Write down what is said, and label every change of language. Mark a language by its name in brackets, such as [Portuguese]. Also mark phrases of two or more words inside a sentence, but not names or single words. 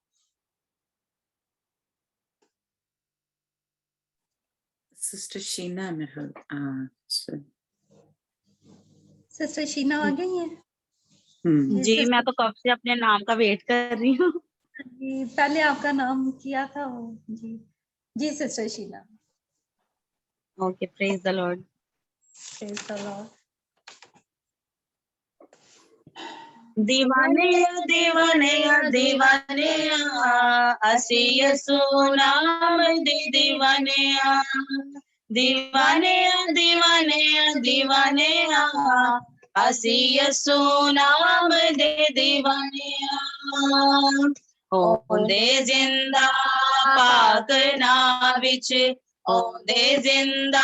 [Hindi] सिस्टर शीना मेरे सिस्टर शीना आ गई हैं? जी मैं तो कब से अपने नाम का वेट कर रही हूँ। जी पहले आपका नाम किया था वो। जी जी सिस्टर शीना। [English] okay, praise the Lord. praise the Lord. [Punjabi] ਦੀਵਾਨੇ ਦੀਵਾਨੇ ਦੀਵਾਨੇ ਅਸੀ ਯਸੂ ਨਾਮ ਦੇ ਦੀਵਾਨੇ دیوانے دیوانے دیوانے اسی یسو نام دے دیوانے ہوندے زندہ پاک نام وچ ہوندے زندہ